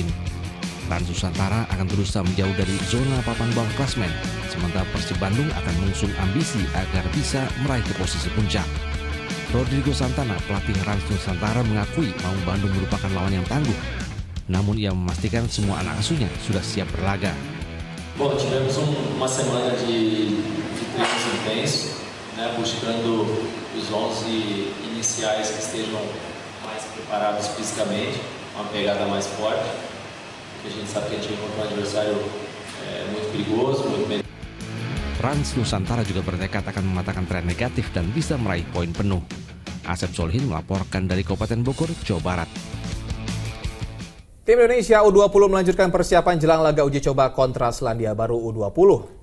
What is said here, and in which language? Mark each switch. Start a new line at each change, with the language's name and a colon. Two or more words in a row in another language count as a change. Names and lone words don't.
Indonesian: Rans Nusantara akan berusaha menjauh dari zona papan bawah klasmen, sementara Persib Bandung akan mengusung ambisi agar bisa meraih ke posisi puncak. Rodrigo Santana, pelatih Rans Nusantara, mengakui Maung Bandung merupakan lawan yang tangguh. Namun ia memastikan semua anak asuhnya sudah siap berlaga.
Portuguese: Bom, tivemos uma semana de treinos intensos, né, buscando os 11 iniciais que estejam mais preparados fisicamente, uma pegada mais forte, porque a gente sabe que a gente encontra um adversário muito perigoso, muito.
Indonesian: Rans Nusantara juga bertekad akan mematahkan tren negatif dan bisa meraih poin penuh. Asep Solihin melaporkan dari Kabupaten Bogor, Jawa Barat. Tim Indonesia U20 melanjutkan persiapan jelang laga uji coba kontra Selandia Baru U20.